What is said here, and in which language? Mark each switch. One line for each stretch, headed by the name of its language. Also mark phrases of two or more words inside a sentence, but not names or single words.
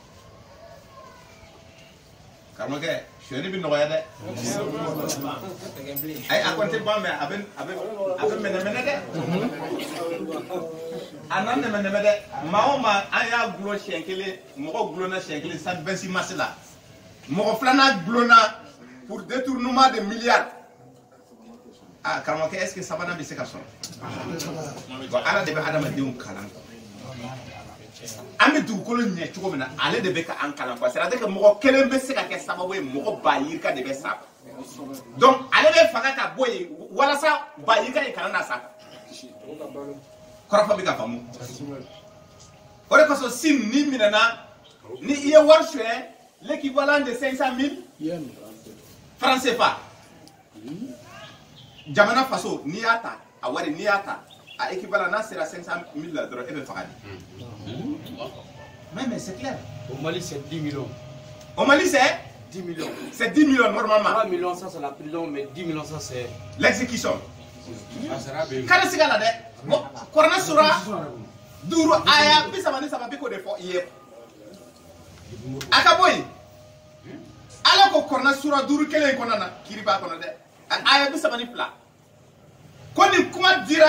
Bambara: karamɔgɔkɛ suyɛni bɛ nɔgɔya dɛ ayi a kɔni tɛ ban mɛ a bɛ mɛnɛmɛnɛ dɛ a na nɛmɛnɛmɛ dɛ maa o maa an y'a gulon siɲɛ kelen mɔgɔ gulonna siɲɛ kelen sant 26 mars la mɔgɔ filanan gulonna
French: pour détournement de milliards
Bambara: ah karamɔgɔkɛ
French: est ce que
Bambara: sabanan bɛ se ka sɔrɔ bon ala de bɛ adamadenw kalan an bɛ dugukolo ɲɛ cogo min na ale de bɛ ka an kalan quoi
French: c'est à dire que
Bambara: mɔgɔ kelen bɛ se ka kɛ sababu ye mɔgɔ ba yirika de bɛ sa donc ale bɛ fanga ka bɔ yen walasa ba yirika in kana na sa kɔrɔfɔ bɛ ka faamu o de kosɔn sin ni minɛna ni i ye wari suyɛ
French: l'équivalent de 500 000 francs CFA
Bambara: jamana faso n'i y'a ta a wari n'i y'a ta a équivalent n'a sera 500 000 la dɔrɔn e bɛ faga de
French: mais c'est clair au Mali c'est 10 millions au Mali c'est 10 millions c'est 10 millions normalement 3 millions ça c'est la prison mais 10 millions ça c'est
Bambara: l'exécution kana siga la dɛ bon kɔrɔna sura duuru aya 33 bi ko de fɔ i ye a ka bɔ yen ala ko kɔrɔna sura duuru kelen kɔnɔna na kiri b'a kɔnɔ dɛ aya 32 ko ni kuma dira